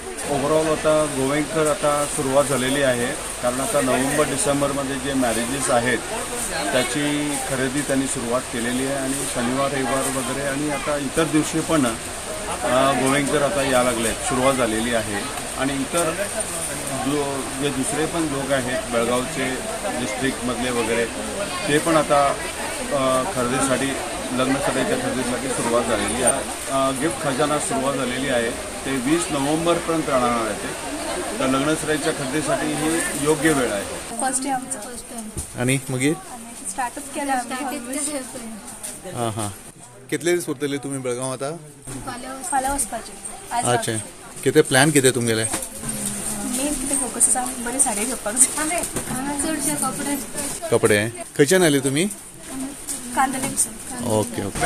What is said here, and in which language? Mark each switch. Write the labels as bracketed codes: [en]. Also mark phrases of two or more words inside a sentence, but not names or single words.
[mr] ओव्हरऑल आता गोवेकर आता सुरुवात झालेली आहे कारण आता नोव्हेंबर डिसेंबरमध्ये जे मॅरेजेस आहेत त्याची खरेदी त्यांनी सुरुवात केलेली आहे आणि शनिवार रविवार वगैरे आणि आता इतर दिवशी पण गोवेकर आता या लागले सुरुवात झालेली आहे आणि इतर जे दुसरे पण लोक आहेत बेळगावचे डिस्ट्रिक्टमधले वगैरे ते पण आता खरेदीसाठी लग्नसराईच्या खरेदीसाठी सुरुवात झालेली आहे. गिफ्ट खजाना सुरुवात झालेली आहे ते 20 नोव्हेंबरपर्यंत राहणार आहे ते. तर लग्नसराईच्या खरेदीसाठी ही योग्य वेळ आहे. [en] first time [mr] आणि मग स्टार्टअप केला [kok] हां हां कितले दीस उरतले तुम्ही बेळगांव आता? फाल्यां वचपाचें. अच्छा कितें प्लॅन कितें तुमगेले? मेन कितें फोकस आसा बरी साडी घेवपाक जाय. चडशे कपडे खंयच्यान आयले तुमी? कांदोलींसून. [en] OK OK.